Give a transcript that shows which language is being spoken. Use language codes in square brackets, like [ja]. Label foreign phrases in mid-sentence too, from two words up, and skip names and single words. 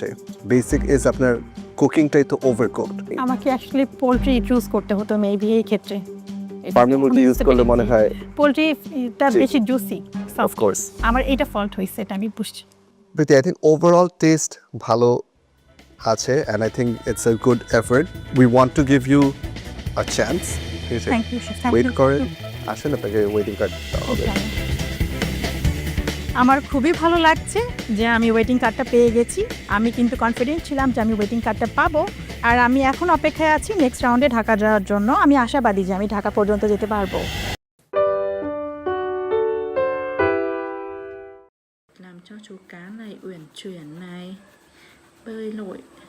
[en] basic is [bn] আপনার কুকিংটাই তো ওভারকুকড। আমাকে অ্যাকচুয়ালি পোলট্রি চুজ করতে হতো মেবি এই ক্ষেত্রে। ফার্মের মুরগি ইউজ করলে মনে হয় পোলট্রিটা জি। বেশি জুসি। [en] of course. [bn] আমার এটা ফল্ট হয়েছে, এটা আমি বুঝছি। [en] প্রীতি, I think overall taste [bn] ভালো আছে, [en] and I think it's a good effort. we want to give you a chance. [bn] ঠিক আছে, [en] thank you, thank wait you. [bn] করেন, আসেন, আপনাকে [en] waiting card [bn] হবে। আমার খুবই ভালো লাগছে যে আমি [en] waiting cardta [bn] পেয়ে গেছি। আমি কিন্তু কনফিডেন্ট ছিলাম যে আমি [en] waiting cardta [bn] পাবো, আর আমি এখন অপেক্ষায় আছি [en] next rounde [bn] ঢাকা যাওয়ার জন্য। আমি আশাবাদী যে আমি ঢাকা পর্যন্ত যেতে পারবো। [vi] Làm cho chú cá này uyển chuyển này, bơi lội.